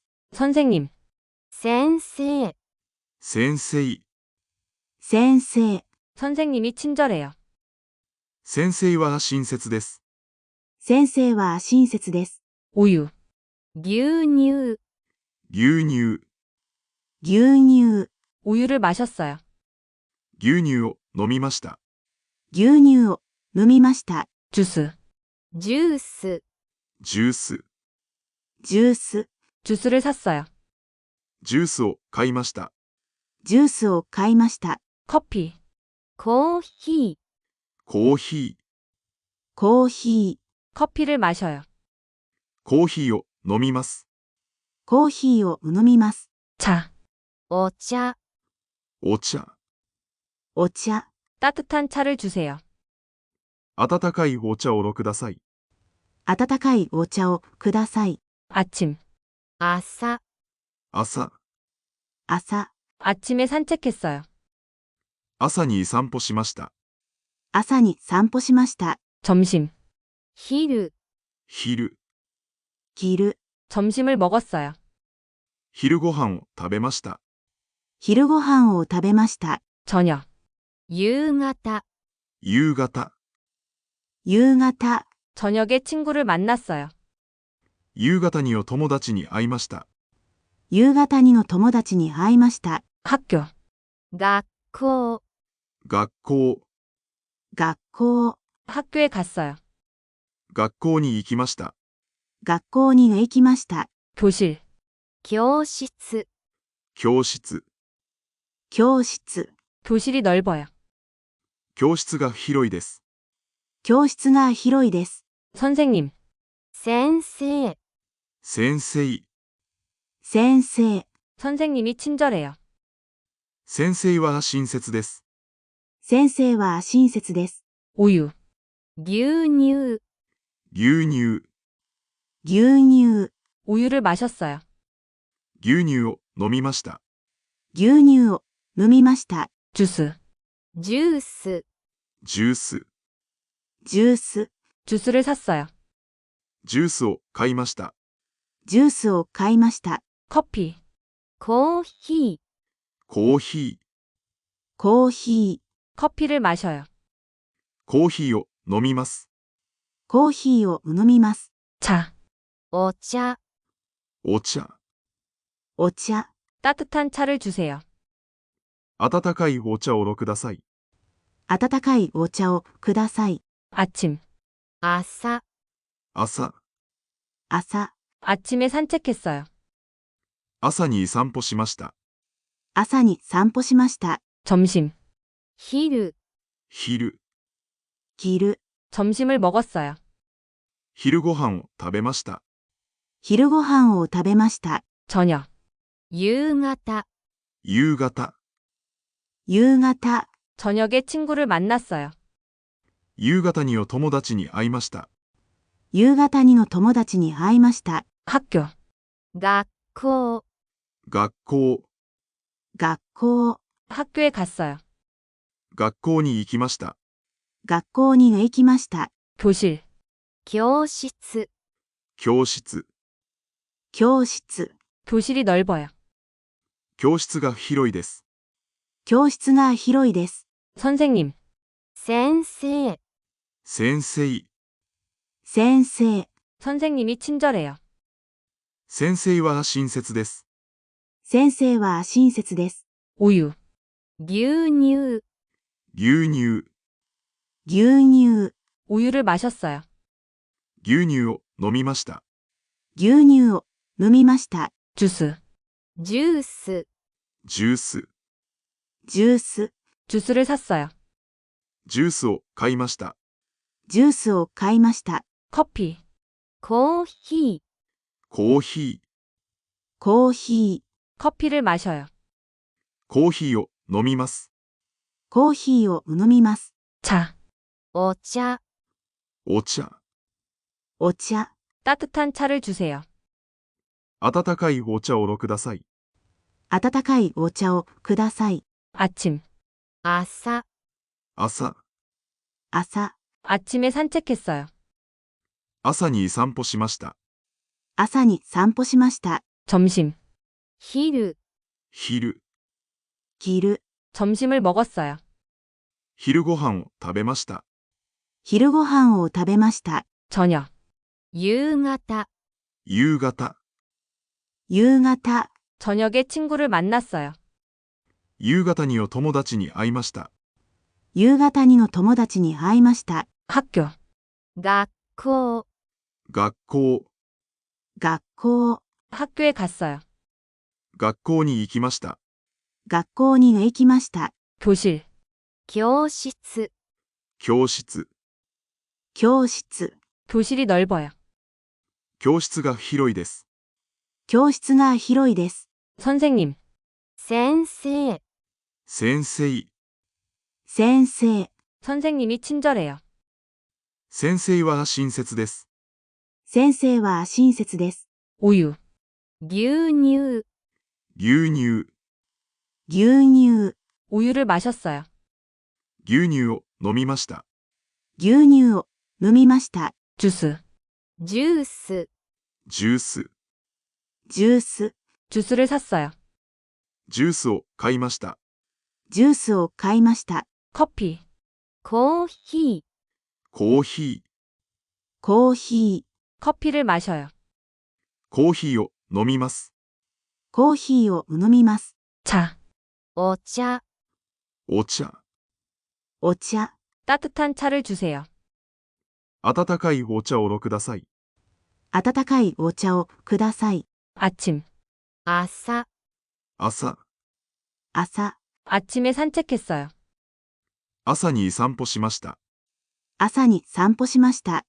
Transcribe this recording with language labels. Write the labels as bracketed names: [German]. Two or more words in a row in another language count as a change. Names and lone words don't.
[Korean] 선생님, [Japanese] 先生、先生、先生、 [Korean] 선생님이 친절해요. [Japanese] 先生は親切です。先生は親切です。 [Korean] 우유, [Japanese] 牛乳、牛乳、牛乳、 [Korean] 우유를 마셨어요. [Japanese] 牛乳を飲みました。牛乳を飲みました。 [Korean] 주스, [Japanese] ジュース、ジュース、ジュース、 [Korean] 주스를 샀어요. [Japanese] ジュースを買いました。ジュースを買いました。 [Korean] 커피, [Japanese] コーヒー、コーヒー、コーヒー、 [Korean] 커피를 마셔요. [Japanese] コーヒーを飲みます。コーヒーを飲みます。 [Korean] 차, [Japanese] お茶、お茶、お茶、 [Korean] 따뜻한 차를 주세요. [Japanese] 温かいお茶をください。温かいお茶をください。 [Korean] 아침, [Japanese] 朝、朝、朝、 [Korean] 아침에 산책했어요. [Japanese] 朝に散歩しました。朝に散歩しました。 [Korean] 점심. [Japanese] 昼、昼、昼、 [Korean] 점심을 먹었어요. [Japanese] 昼ご飯を食べました。昼ご飯を食べました。 [Korean] 저녁. [Japanese] 夕方、夕方、夕方、 [Korean] 저녁에 친구를 만났어요. [Japanese] 夕方にお友達に会いました。夕方にの友達に会いました。 [Korean] 학교. [Japanese] 学校、学校、学校、 [Korean] 학교에 갔어요. [Japanese] 学校に行きました。学校に行きました。 [Korean] 교실. [Japanese] 教室、教室、教室、 [Korean] 교실이 넓어요. [Japanese] 教室が広いです。教室が広いです。 [Korean] 선생님. [Japanese] 先生、先生、先生、 [Korean] 선생님이 친절해요. [Japanese] 先生は親切です。先生は親切です。 [Korean] 우유. [Japanese] 牛乳、牛乳、牛乳、 [Korean] 우유를 마셨어요. [Japanese] 牛乳を飲みました。牛乳を飲みました。 [Korean] 주스. [Japanese] ジュース、ジュース、ジュース、 [Korean] 주스를 샀어요. [Japanese] ジュースを買いました。ジュースを買いました。 [Korean] 커피. [Japanese] コーヒー、コーヒー、コーヒー、 [Korean] 커피를 마셔요. [Japanese] コーヒーを飲みます。コーヒーを飲みます。 [Korean] 차. [Japanese] お茶、お茶、お茶、 [Korean] 따뜻한 차를 주세요. [Japanese] 温かいお茶をください。温かいお茶をください。 [Korean] 아침. [Japanese] 朝、朝、朝、 [Korean] 아침에 산책했어요. [Japanese] 朝に散歩しました。朝に散歩しました。 [Korean] 점심. [Japanese] 昼、昼、昼、 [Korean] 점심을 먹었어요. [Japanese] 昼ご飯を食べました。昼ご飯を食べました。 [Korean] 저녁. [Japanese] 夕方、夕方、夕方、 [Korean] 저녁에 친구를 만났어요. [Japanese] 夕方にお友達に会いました。夕方にの友達に会いました。 [Korean] 학교. [Japanese] 学校、学校、学校、 [Korean] 학교에 갔어요. [Japanese] 学校に行きました。学校に行きました。 [Korean] 교실. [Japanese] 教室、教室、教室、 [Korean] 교실이 넓어요. [Japanese] 教室が広いです。教室が広いです。 [Korean] 선생님. [Japanese] 先生、先生、先生、 [Korean] 선생님이 친절해요. [Japanese] 先生は親切です。先生は親切です。 [Korean] 우유. [Japanese] 牛乳、牛乳、牛乳、 [Korean] 우유를 마셨어요. [Japanese] 牛乳を飲みました。牛乳を飲みました。 [Korean] 주스. [Japanese] ジュース、ジュース、ジュース、 [Korean] 주스를 샀어요. [Japanese] ジュースを買いました。ジュースを買いました。 [Korean] 커피. [Japanese] コーヒー、コーヒー、コーヒー、 [Korean] 커피를 마셔요. [Japanese] コーヒーを飲みます。コーヒーを飲みます。 [Korean] 차. [Japanese] お茶、お茶、お茶、 [Korean] 따뜻한 차를 주세요. [Japanese] 温かいお茶をください。温かいお茶をください。 [Korean] 아침. [Japanese] 朝、朝、朝、 [Korean] 아침에 산책했어요. [Japanese] 朝に散歩しました。朝に散歩しました。 [Korean] 점심. [Japanese] 昼、昼、昼、 [Korean] 점심을 먹었어요. [Japanese] 昼ご飯を食べました。昼ご飯を食べました。 [Korean] 저녁. [Japanese] 夕方、夕方、夕方、 [Korean] 저녁에 친구를 만났어요. [Japanese] 夕方にお友達に会いました。夕方にの友達に会いました。 [Korean] 학교. [Japanese] 学校、学校、学校、 [Korean] 학교에 갔어요. [Japanese] 学校に行きました。学校に行きました。 [Korean] 교실. [Japanese] 教室、教室、教室、 [Korean] 교실이 넓어요. [Japanese] 教室が広いです。教室が広いです。 [Korean] 선생님. [Japanese] 先生、先生、先生、 [Korean] 선생님이 친절해요. [Japanese] 先生は親切です。先生は親切です。 [Korean] 우유. [Japanese] 牛乳、牛乳、牛乳、 [Korean] 우유를 마셨어요. [Japanese] 牛乳を飲みました。牛乳を飲みました。 [Korean] 주스, [Japanese] ジュース、ジュース。ジュース、 [Korean] 주스를 샀어요. [Japanese] ジュースを買いました。ジュースを買いました。 [Korean] 커피, [Japanese] コーヒコーヒー。コーヒー、 [Korean] 커피를 마셔요. [Japanese] コーヒーを飲みます。コーヒーを飲みます。 [Korean] 차, [Japanese] ー、お茶、お茶。お茶、 [Korean] 따뜻한 차를 주세요. [Japanese] 温かいお茶をください。温かいお茶をください。 [Korean] 아침, [Japanese] 朝、朝。朝、 [Korean] 아침에 산책했어요. [Japanese] 朝に散歩しました。朝に散歩しました。